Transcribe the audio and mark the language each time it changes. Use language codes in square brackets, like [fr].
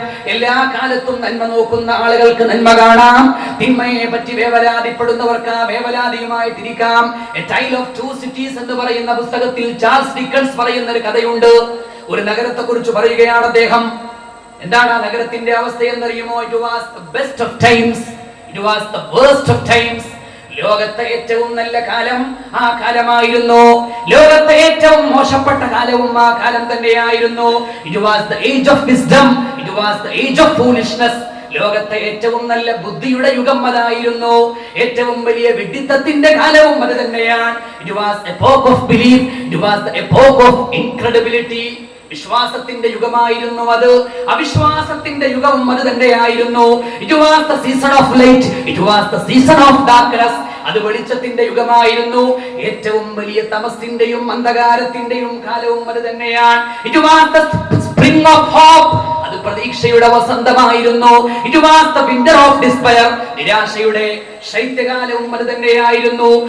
[ml] എല്ലാ കാലത്തും നന്മ നോക്കുന്ന ആളുകൾക്ക് നന്മ കാണാം. തിന്മയെ പറ്റി വേവലാതിപ്പെടുന്നവർക്ക് ആ വേവലാതിയുമായിട്ടിരിക്കാം. A tile of two cities എന്ന് പറയുന്ന പുസ്തകത്തിൽ ചാൾസ് ഡിക്കൻസ് പറയുന്ന ഒരു കഥയുണ്ട്. ഒരു നഗരത്തെ കുറിച്ച് പറയുകയാണ് അദ്ദേഹം. എന്താണ് ആ നഗരത്തിന്റെ അവസ്ഥ എന്നറിയുമോ? [en] It was the best of times, it was the worst of times. [ml] ലോകത്തെ ഏറ്റവും നല്ല കാലം ആ കാലമായിരുന്നു. ലോകത്തെ ഏറ്റവും മോശപ്പെട്ട കാലവും ആ കാലം തന്നെയായിരുന്നു. [en] It was the age of wisdom, it was the age of foolishness. [ml] ലോകത്തെ ഏറ്റവും നല്ല ബുദ്ധിയുടെ യുഗം അതായിരുന്നു. ഏറ്റവും വലിയ വിഡ്ഢിത്തത്തിന്റെ കാലവും അത് തന്നെയാണ്. [en] It was epoch of belief, it was the epoch of incredibility. [ml] വിശ്വാസത്തിന്റെ യുഗമായിരുന്നു അത്. അവിശ്വാസത്തിന്റെ യുഗവും അത് തന്നെയായിരുന്നു. [en] It was the season of light, it was the season of darkness. [ml] അത് വെളിച്ചത്തിന്റെ യുഗമായിരുന്നു. ഏറ്റവും വലിയ തമസിന്റെയും അന്ധകാരത്തിന്റെയും കാലവും അത് തന്നെയാണ്. [en] It was the spring of hope. അത് പ്രതീക്ഷയുടെ വസന്തമായിരുന്നു. It was the winter of despair. [ml] നിരാശയുടെ ശൈത്യകാലവും അത് തന്നെയായിരുന്നു.